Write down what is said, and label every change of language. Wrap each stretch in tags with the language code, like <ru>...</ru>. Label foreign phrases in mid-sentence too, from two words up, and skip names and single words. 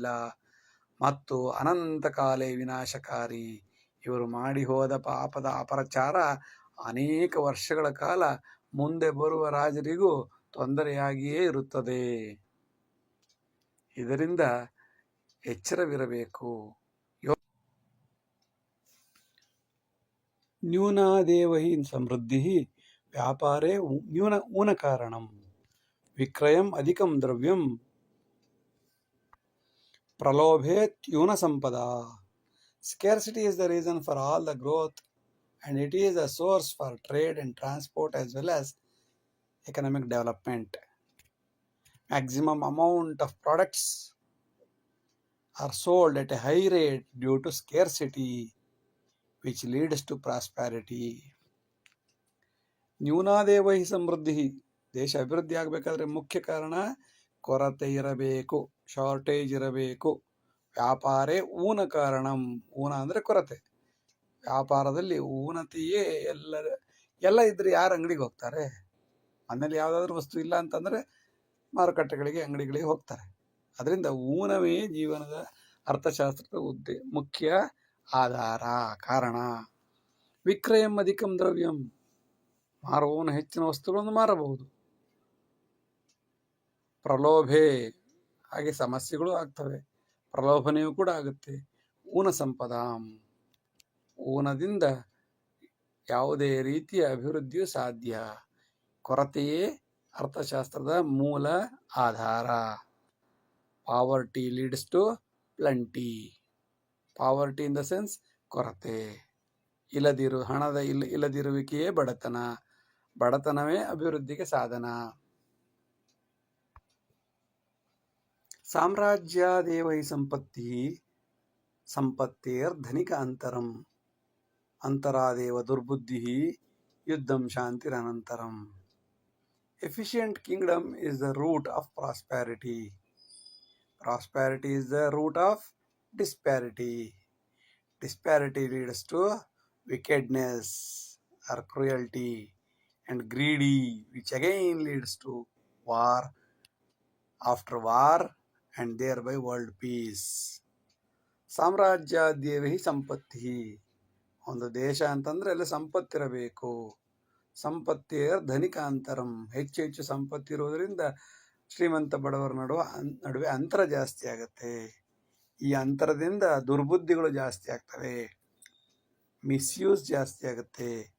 <kn>ಮತ್ತು ಅನಂತಕಾಲೇ ವಿನಾಶಕಾರಿ, ಇವರು ಮಾಡಿ ಹೋದ ಪಾಪದ ಅಪಚಾರ ಅನೇಕ ವರ್ಷಗಳ ಕಾಲ ಮುಂದೆ ಬರುವ ರಾಜರಿಗೂ ತೊಂದರೆಯಾಗಿಯೇ ಇರುತ್ತದೆ. ಇದರಿಂದ ಎಚ್ಚರವಿರಬೇಕು.</kn> <sa>ನ್ಯೂನಾದೇವ ಹಿ ಸಮೃದ್ಧಿ ವ್ಯಾಪಾರೇ ಊನ ಕಾರಣಂ, ವಿಕ್ರಯಂ ಅಧಿಕಂ ದ್ರವ್ಯಂ ಪ್ರಲೋಭೇತ್ಯೂನ ಸಂಪದ.</sa> <en>Scarcity is the reason for all the growth, and it is a source for trade and transport as well as economic development. Maximum amount of products are sold at a high rate due to scarcity, which leads to prosperity.</en> <sa>ನ್ಯೂನಾದೇವ ಹಿ ಸಮೃದ್ಧಿ,</sa> <kn>ದೇಶ ಅಭಿವೃದ್ಧಿ ಆಗಬೇಕಾದ್ರೆ ಮುಖ್ಯ ಕಾರಣ ಕೊರತೆ ಇರಬೇಕು, ಶಾರ್ಟೇಜ್ ಇರಬೇಕು.</kn> <sa>ವ್ಯಾಪಾರೇ ಊನ ಕಾರಣಂ,</sa> <kn>ಊನ ಅಂದರೆ ಕೊರತೆ. ವ್ಯಾಪಾರದಲ್ಲಿ ಊನತೆಯೇ ಎಲ್ಲ ಇದ್ರೆ ಯಾರು ಅಂಗಡಿಗೆ ಹೋಗ್ತಾರೆ? ಮನೇಲಿ ಯಾವುದಾದ್ರೂ ವಸ್ತು ಇಲ್ಲ ಅಂತಂದರೆ ಮಾರುಕಟ್ಟೆಗಳಿಗೆ, ಅಂಗಡಿಗಳಿಗೆ ಹೋಗ್ತಾರೆ. ಅದರಿಂದ ಊನವೇ ಜೀವನದ ಅರ್ಥಶಾಸ್ತ್ರದ ಮುಖ್ಯ ಆಧಾರ, ಕಾರಣ.</kn> <sa>ವಿಕ್ರಯಂ ಅಧಿಕಂ ದ್ರವ್ಯಂ,</sa> <kn>ಮಾರುವವನು ಹೆಚ್ಚಿನ ವಸ್ತುಗಳನ್ನು ಮಾರಬಹುದು. ಪ್ರಲೋಭೆ, ಹಾಗೆ ಸಮಸ್ಯೆಗಳು ಆಗ್ತವೆ, ಪ್ರಲೋಭನೆಯೂ ಕೂಡ ಆಗುತ್ತೆ.</kn> <sa>ಊನ ಸಂಪದಾಂ,</sa> <kn>ಊನದಿಂದ ಯಾವುದೇ ರೀತಿಯ ಅಭಿವೃದ್ಧಿಯು ಸಾಧ್ಯ. ಕೊರತೆಯೇ ಅರ್ಥಶಾಸ್ತ್ರದ ಮೂಲ ಆಧಾರ.</kn> <en>poverty leads to plenty. poverty in the sense ಕೊರತೆ.</en> <kn>ಇಲ್ಲದಿರುವಿಕೆಯೇ ಬಡತನ, ಬಡತನವೇ ಅಭಿವೃದ್ಧಿಗೆ ಸಾಧನ.</kn> <sa>ಸಾಮ್ರಾಜ್ಯಾದೇವ ಹಿ ಸಂಪತ್ತಿ ಸಂಪತ್ತೇರ್ಧನಿಕ ಅಂತರಂ, ಅಂತರಾದೇವ ದುರ್ಬುದ್ಧಿ ಯುದ್ಧಂ ಶಾಂತಿರನಂತರಂ.</sa> <en>efficient kingdom is the root of prosperity. Prosperity is the root of disparity. Disparity leads to wickedness or cruelty and greedy, which again leads to war, after war, and thereby world peace.</en> <sa>ಸಾಮ್ರಾಜ್ಯಾದ್ಯೇವ ಹಿ ಸಂಪತ್ತಿ,</sa> <kn>ಒಂದು ದೇಶ ಅಂತಂದ್ರೆ ಅಲ್ಲಿ ಸಂಪತ್ತಿರಬೇಕು.</kn> <sa>ಸಂಪತ್ತೇರ್ ಧನಿಕಾಂತರಂ,</sa> <kn>ಹೆಚ್ಚು ಹೆಚ್ಚು ಸಂಪತ್ತಿರುವುದರಿಂದ ಶ್ರೀಮಂತ ಬಡವರ ನಡುವೆ ಅಂತರ ಜಾಸ್ತಿ ಆಗುತ್ತೆ. ಈ ಅಂತರದಿಂದ ದುರ್ಬುದ್ಧಿಗಳು ಜಾಸ್ತಿ ಆಗ್ತವೆ, ಮಿಸ್ಯೂಸ್ ಜಾಸ್ತಿ ಆಗುತ್ತೆ.</kn>